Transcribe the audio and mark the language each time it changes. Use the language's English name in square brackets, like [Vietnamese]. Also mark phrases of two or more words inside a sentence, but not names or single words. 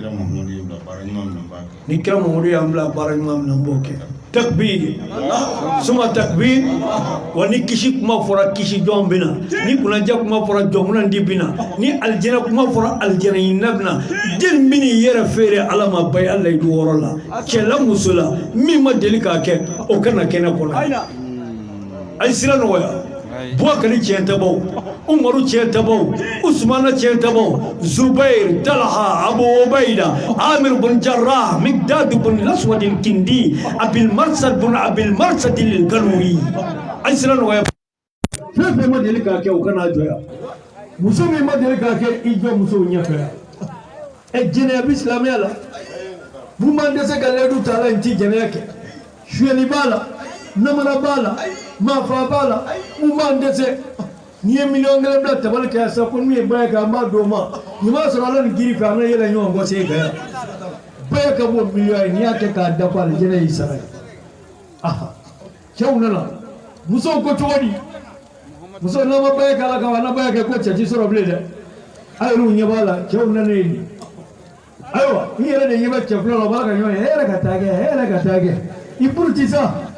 [Bambara] ni kira mamadu y'an bila baara ɲuman min na n b'o kɛ takbir suma takbir wa ni kisi kuma fɔra kisi jɔn bɛ na ni kunnadiya kuma fɔra jɔnkunnadi bɛ na ni alijɛnɛ kuma fɔra alijɛnɛ ɲinina bɛ na den bɛ n'i yɛrɛ feere ala ma ba ye ala yi wɔɔrɔ la cɛ la muso la min ma deli k'a kɛ o kana kɛnɛ kɔnɔ a ye sira nɔgɔya Bouakari tiɲɛ tɛ baw Umaru tiɲɛ tɛ baw Usmana tiɲɛ tɛ baw Zubair Talha Abu Ubaida Amir bin Jarrah Miqdad bin Aswad Kindi Abil Marsad bin Abil Marsad al-Galwi ay sira nɔgɔya fɛn fɛn ma deli k'a kɛ o kana jɔya muso min ma deli k'a kɛ i jɔ musow ɲɛfɛ jɛnɛya bɛ silamɛya la mun b'an dɛsɛ ka layidu ta la n ti jɛnɛya kɛ suyɛni b'a la namara b'a la maafa b'a la mun b'an dɛsɛ n'i ye miliyɔn kelen bila tabali kɛ sa ko min ye ba ye kɛ an b'a d'o ma nin b'a sɔrɔ ala ni giri fɛ an ka yɛlɛ ɲɔgɔn kɔ sen kan yan ba ye ka bɔ miliyɔn ye n'i y'a kɛ k'a dafa alijɛnɛ y'i sara ye cɛw nana musow ko cogo di muso n'an ma ba ye kɛ ala kama n'a ba ye kɛ ko cɛ ti sɔrɔ bilen dɛ a yɛrɛw ɲɛ b'a la cɛw nana ye nin ayiwa n yɛrɛ de ɲɛ bɛ cɛ fila la o b'a ka ɲɔgɔn ye hɛrɛ ka taa kɛ hɛrɛ ka taa kɛ i buru ti sa